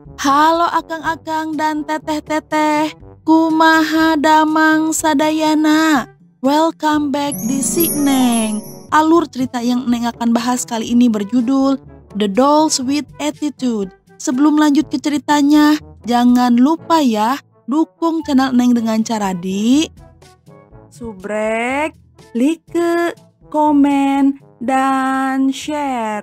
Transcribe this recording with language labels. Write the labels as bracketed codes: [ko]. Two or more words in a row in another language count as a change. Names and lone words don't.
[su] Halo akang-akang dan teteh-teteh, kumaha damang sadayana. [en] Welcome back di Si Neng. [id] Alur cerita yang Neng akan bahas kali ini berjudul The Dolls with Attitude. Sebelum lanjut ke ceritanya, jangan lupa ya, dukung channel Neng dengan cara di subrek, like, komen, dan share.